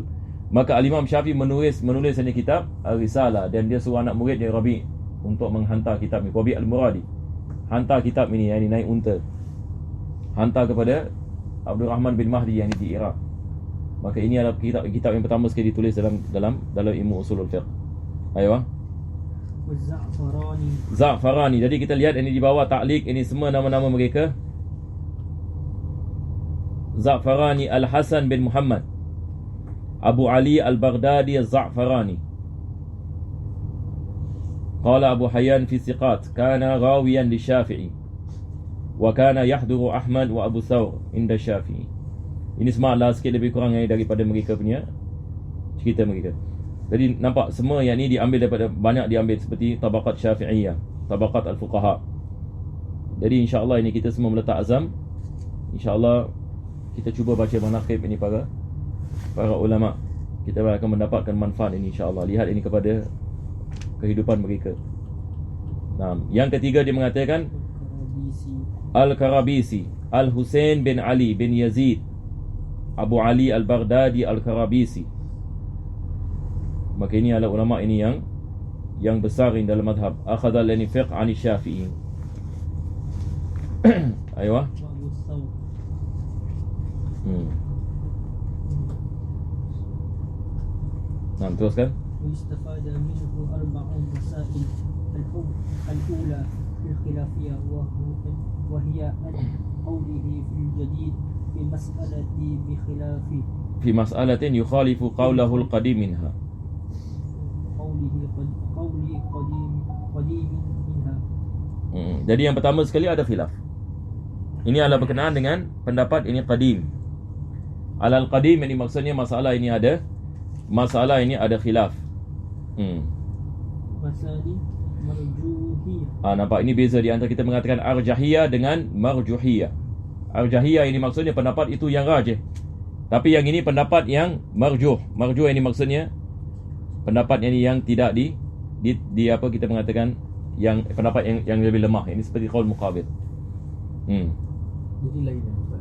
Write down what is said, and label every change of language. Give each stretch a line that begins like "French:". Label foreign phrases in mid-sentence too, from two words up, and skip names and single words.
Malay: Maka Al-Imam Syafi'i menulis hanya kitab Risalah dan dia suruh anak murid dia Rabi' untuk menghantar kitab ni. Rabi' Al-Muradi hantar kitab ini, yang naik unta, hantar kepada Abdul Rahman bin Mahdi yang di Iraq. Maka ini adalah kitab yang pertama sekali ditulis dalam ilmu usulul fiqh. Ayo. Za'farani. Jadi kita lihat ini di bawah ta'liq, ini semua nama-nama mereka. Za'farani Al-Hasan bin Muhammad, Abu Ali Al-Baghdadi Al-Za'farani.
Arabic: قال أبو حيان في الثقات كان راويا للشافعي وكان يحضر أحمد وأبو ثور عند الشافعي.
Malay: Ini semua adalah sikit lebih kurang daripada mereka punya cerita mereka. Jadi nampak semua yang ni banyak diambil seperti tabaqat Syafi'iyah, tabaqat Al-Fuqaha. Jadi insya-Allah ini kita semua meletak azam. Insya-Allah kita cuba baca manaqib ini para ulama. Kita akan mendapatkan manfaat ini insya-Allah. Lihat ini kepada kehidupan mereka. Nah, yang ketiga dia mengatakan Al-Karabisi, Al-Husain bin Ali bin Yazid Abu Ali Al-Baghdadi Al-Karabisi. Maka ini adalah ulama ini yang yang besar ini dalam mazhab.
Arabic: أخذ الفقه عن الشافعي.
Malay: Aywa.
Arabic: وأبو الثور
Malay: Nah, teruskan.
Arabic: ويستفاد منه 4 مسائل. الأولى في الخلافية وهي أن قوله في الجديد في مسألة بخلاف في مسألة يخالف قوله القديم منها. قولي قديم منها.
Malay: Jadi yang pertama sekali ada khilaf. Ini adalah berkenaan dengan pendapat ini qadim.
Arabic: على القديم
Malay: ini maksudnya masalah ini ada khilaf.
Arabic: مسائل مرجوحية.
Malay: Nampak ini beza di antara kita mengatakan arjahiyah dengan marjuhiyah. Arjahiyah ini maksudnya pendapat itu yang rajih. Tapi yang ini pendapat yang marjuh. Marjuh ini maksudnya pendapat yang tidak di apa kita mengatakan yang pendapat yang lebih lemah. Ini seperti
Arabic: قول مقابل.
Malay: Jadi lain Ustaz.